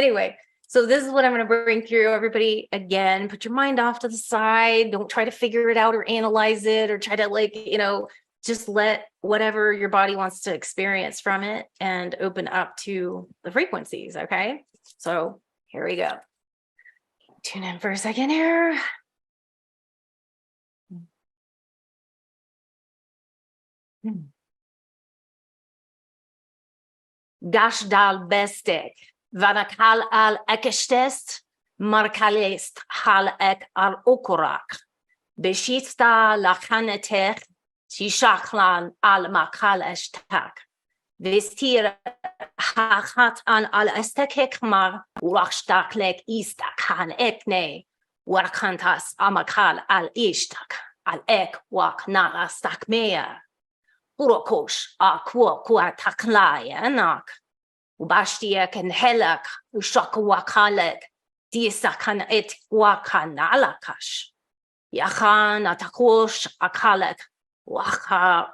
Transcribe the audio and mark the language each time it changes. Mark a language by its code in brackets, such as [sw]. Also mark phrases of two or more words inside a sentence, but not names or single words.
[en] So anyway, So this is what I'm going to bring through, everybody. Again, put your mind off to the side. Don't try to figure it out or analyze it or try to just let whatever your body wants to experience from it and open up to the frequencies. Okay. So here we go. Tune in for a second here. Gashdal bestek, vanakal al ekestest, markalest hal ek al okurak, beshista lachanetech, shishaklan al makal eshtak, vestir hachat an al estekek mar, urachtaklek istak han ekne, warkantas amakal al ishtak, al ek wak narastak mea. Urokosh akwa taklaya nak ubashtia can helak ushakwakalik disakan et wakanalakash yahan atakosh akalek waka